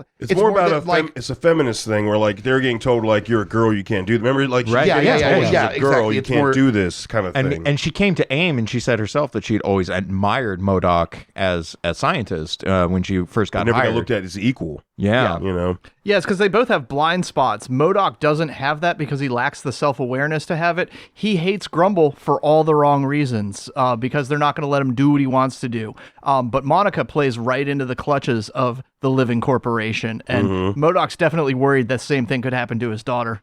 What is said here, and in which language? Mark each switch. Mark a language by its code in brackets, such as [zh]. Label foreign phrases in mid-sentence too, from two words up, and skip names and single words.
[en] it's more about it's a feminist thing where like they're getting told like you're a girl, you can't do it. Remember, like right? Yeah, a girl, you can't do this kind of thing. And she came to AIM and she said herself that she'd always admired M.O.D.O.K as a scientist when she first got never hired. got looked at as equal. Yeah. Yeah, it's because they both have blind spots. M.O.D.O.K doesn't have that because he lacks the self-awareness to have it. He hates Grumble for all the wrong reasons because they're not going to let him do what he wants to do. But Monica plays right into the clutches of the living corporation. And M.O.D.O.K's definitely worried that same thing could happen to his daughter.